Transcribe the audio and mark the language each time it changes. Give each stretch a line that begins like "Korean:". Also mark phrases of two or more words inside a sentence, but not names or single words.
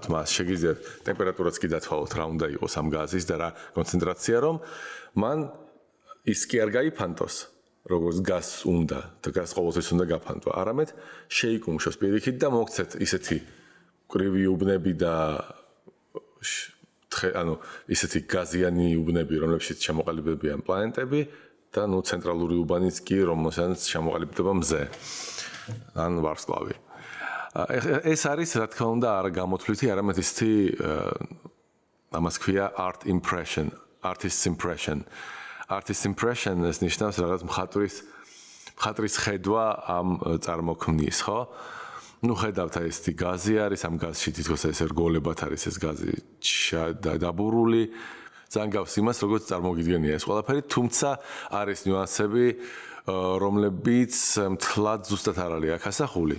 Georgian: მას, შეგიძლიათ ტემპერატურაც კი დათვალოთ, რა უნდა იყოს ამ გაზის და რა კონცენტრაცია, რომ მან ის კი არ გაიფანტოს, როგორც გაზს უნდა და გაზს ყოველთვის უნდა გაფანტვა, არამედ შეიკუმშოს პირიქით და მოგცეთ ისეთი კრივი უბნები და ანუ ისეთი გაზიანი უბნები, რომლებშიც ჩამოყალიბებიან პლანეტები და ცენტრალური უბანიც კი, რომელსაც ჩამოყალიბდება მზე. ან ვარსკვლავი. ეს არის, რა თქმა უნდა, არა გამოთვლითი, არამედ ისეთი ამას ქვია
English: artist's impression. Artist's impression
Georgian: ეს ნიშნავს რაღაც მხატვრის ხედვა ამ წარმოქმნის, ხო? ხედავთ აი ეს გაზი არის, ამ გაზში თითქოს ეს რგოლებად არის ეს გაზი დაბურული. ძალიან გავს იმას, როგორც წარმოგიდგენია ეს ყველაფერი, თუმცა არის ნიუანსები, რომლებიც მთლად ზუსტად არ არის აქ ასახული.